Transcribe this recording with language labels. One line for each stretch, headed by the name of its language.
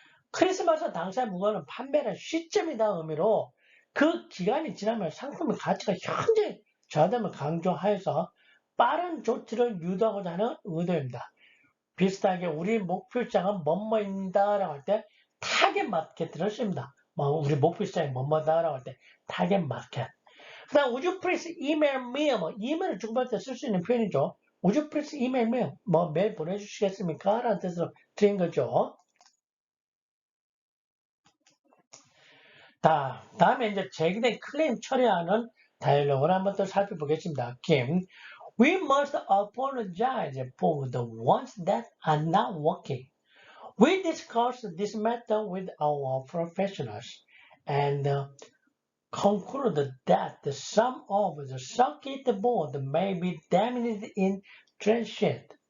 Korean: 크리스마스 당사의 물건은 판매는 시점이다 의미로 그 기간이 지나면 상품의 가치가 현재 저하됨을 강조하여서 빠른 조치를 유도하고자 하는 의도입니다. 비슷하게 우리 목표 시장은 뭐뭐입니다 라고 할 때 타겟 마켓을 씁니다. 우리 목표 시장이 뭐뭐다 라고 할 때 타겟 마켓. 그 다음
English: would you please email me
Korean: 이메일을 주고받을 때 쓸 수 있는 표현이죠.
English: would you please email me
Korean: 메일 보내주시겠습니까? 라는 뜻으로 드린 거죠. 다음에 이제 제기된 클레임 처리하는 다이얼로그를 한번 또 살펴보겠습니다.
English: 김, we must apologize for the ones that are not working. We discussed this matter with our professionals and concluded that some of the circuit board may be damaged in transit.